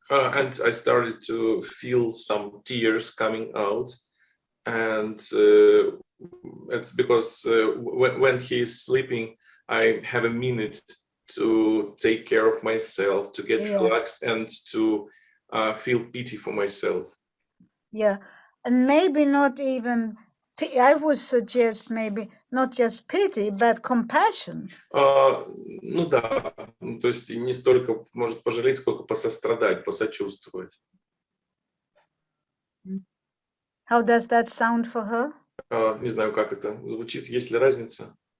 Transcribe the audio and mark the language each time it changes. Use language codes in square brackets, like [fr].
[en] And I started to feel some tears coming out, and it's because when he is sleeping, I have a minute to take care of myself, to get relaxed, and to feel pity for myself. Yeah, and maybe not even, I would suggest maybe not just pity, but compassion. [ru] Ну да, то есть не столько может пожалеть, сколько посострадать, посочувствовать. [en] How does that sound for her? [ru] Не знаю, как это звучит, есть ли разница?